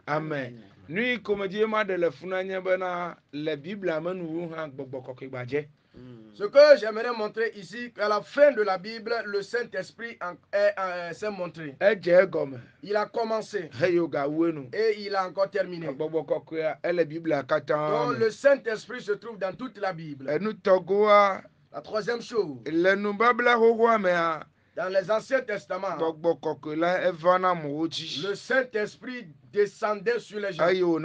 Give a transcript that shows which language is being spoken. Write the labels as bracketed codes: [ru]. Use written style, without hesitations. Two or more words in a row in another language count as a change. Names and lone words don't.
[ee] Amen. Nu yi komedzi ma ɖe le funa nye bena le Biblia me nuwu hã gbɔgbɔ kɔkɔe gbadze. [fr] Ce que j'aimerais montrer ici, qu'à la fin de la Bible, le Saint-Esprit s'est montré. Il a commencé et il a encore terminé. Donc le Saint-Esprit se trouve dans toute la Bible. La troisième chose, dans les Anciens Testaments, le Saint-Esprit descendait sur les gens.